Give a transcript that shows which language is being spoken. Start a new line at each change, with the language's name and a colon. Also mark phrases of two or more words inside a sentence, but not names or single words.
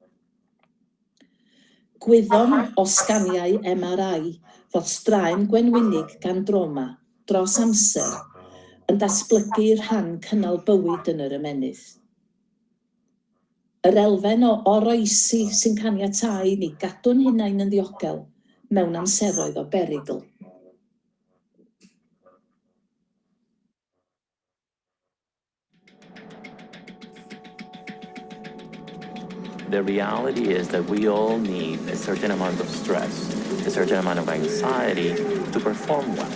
Welsh: Gwyddom o sganiau MRI fod straen gwenwynig gan droma dros amser yn datblygu'r rhan cynnal bywyd yn yr ymennydd. Yr elfen o oroesi sy'n caniatáu ni gadw'n hunain yn ddiogel mewn amseroedd o berygl.
English: The reality is that we all need a certain amount of stress, a certain amount of anxiety to perform well.